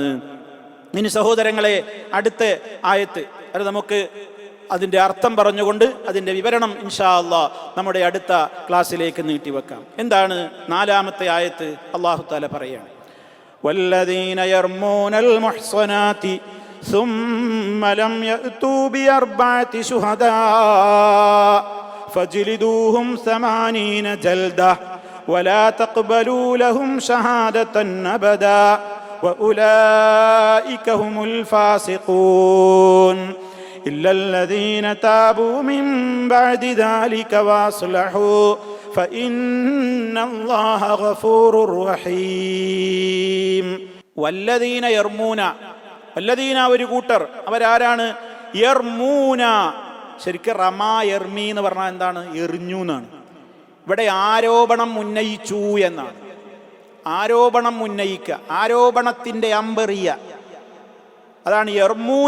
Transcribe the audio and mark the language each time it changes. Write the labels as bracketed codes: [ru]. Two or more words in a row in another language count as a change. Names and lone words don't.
[ml] ഇനി സഹോദരങ്ങളെ, അടുത്ത ആയത്ത് അത് നമുക്ക് അതിൻ്റെ അർത്ഥം പറഞ്ഞുകൊണ്ട് അതിൻ്റെ വിവരണം [ar] إن شاء الله [ml] നമ്മുടെ അടുത്ത ക്ലാസ്സിലേക്ക് നീട്ടിവെക്കാം. എന്താണ് നാലാമത്തെ ആയത്ത്? അല്ലാഹു തആല പറയാണ്, [ar] والذين يرمون المحصنات ثم لم يأتوا بأربعة شهداء فاجلدوهم 80 جلدة ولا تقبلوا لهم شهادة أبدا وأولئك هم الفاسقون إلا الذين تابوا من بعد ذلك وأصلحوا فإن الله غفور رحيم. والذين يرمون, [ml] വല്ലദീന ഒരു കൂട്ടർ, അവരാരാണ്? യർമൂന, ശരിക്കും [ar] رمى يرمي [ml] എന്ന് പറഞ്ഞാൽ എന്താണ്? എറിഞ്ഞു എന്നാണ്. ഇവിടെ ആരോപണം ഉന്നയിച്ചു എന്നാണ്. ആരോപണം ഉന്നയിക്കുക, ആരോപണത്തിന്റെ അമ്പെറിയ, അതാണ് യർമൂന.